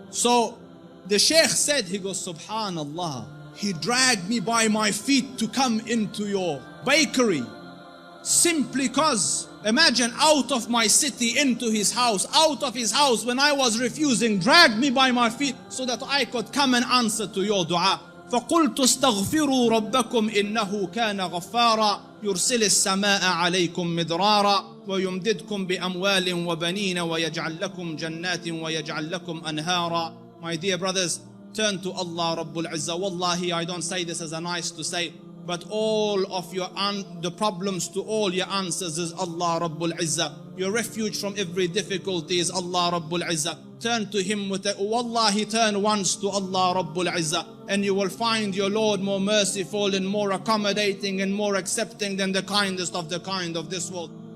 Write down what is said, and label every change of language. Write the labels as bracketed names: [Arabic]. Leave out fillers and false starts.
[English] So the Sheikh said, he goes, Subhanallah, he dragged me by my feet to come into your bakery. Simply cause, imagine, out of my city into his house, out of his house when I was refusing, dragged me by my feet so that I could come and answer to your dua. [Arabic] فقلت استغفروا ربكم إنه كان غفارا يرسل السماء عليكم مدرارا ويمددكم بأموال وبنين ويجعل لكم جنات ويجعل لكم أنهارا. [English] My dear brothers, turn to Allah Rabbul Izzah. Wallahi, I don't say this as a nice to say, but all of the problems to all your answers is Allah Rabbul Izzah. Your refuge from every difficulty is Allah Rabbul Izzah. Turn to Him with Wallahi, turn once to Allah Rabbul Izzah, and you will find your Lord more merciful and more accommodating and more accepting than the kindest of the kind of this world.